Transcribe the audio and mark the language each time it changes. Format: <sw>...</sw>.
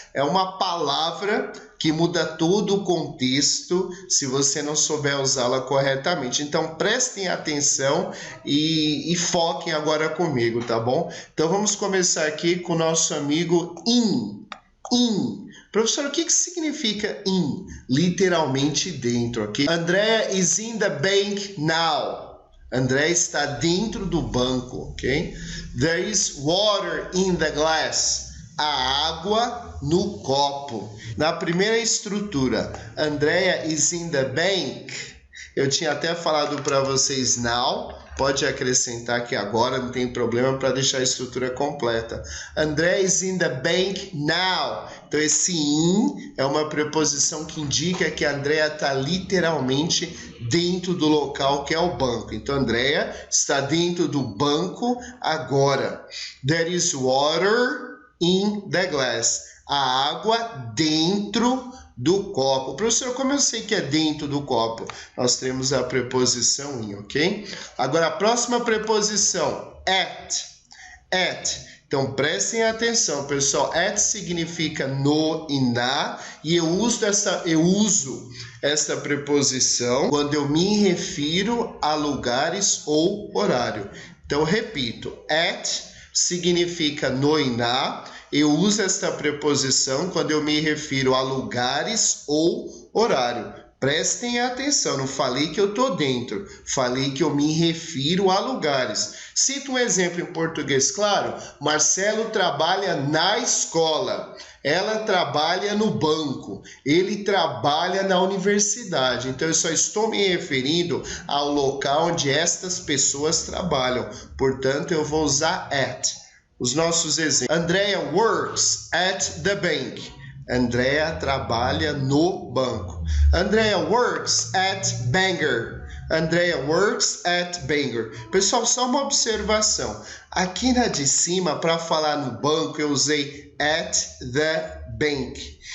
<pt>É uma palavra que muda todo o contexto se você não souber usá-la corretamente. Então, prestem atenção e foquem agora comigo, tá bom? Então, vamos começar aqui com o nosso amigo in. Professor, o que significa in? Literalmente dentro, ok?</pt> <en>Andrea is in the bank now.</en> <pt>André está dentro do banco, ok?</pt> <en>There is water in the glass.</en> <pt>A água no copo. Na primeira estrutura,</pt> <en>Andrea is in the bank.</en> <pt>Eu tinha até falado para vocês now. Pode acrescentar aqui agora, não tem problema, para deixar a estrutura completa.</pt> <en>Andrea is in the bank now.</en> <pt>Então, esse in é uma preposição que indica que a Andrea está literalmente dentro do local que é o banco. Então, Andrea está dentro do banco agora.</pt> <en>There is water in the glass.</en> <pt>A água dentro do copo. Professor, como eu sei que é dentro do copo? Nós temos a preposição in, ok? Agora, a próxima preposição, at. Então, prestem atenção, pessoal. At significa no e na, e eu uso essa preposição quando eu me refiro a lugares ou horário. Então, repito, at significa no e na. Eu uso esta preposição quando eu me refiro a lugares ou horário. Prestem atenção, não falei que eu estou dentro, falei que eu me refiro a lugares. Cito um exemplo em português, claro. Marcelo trabalha na escola, ela trabalha no banco, ele trabalha na universidade. Então, eu só estou me referindo ao local onde estas pessoas trabalham. Portanto, eu vou usar at. Os nossos exemplos.</pt> <en>Andrea works at the bank.</en> <pt>Andrea trabalha no banco.</pt> <en>Andrea works at Bangor. Andrea works at Bangor.</en> <pt>Pessoal, só uma observação. Aqui na de cima, para falar no banco, eu usei</pt> <en>at the bank.</en>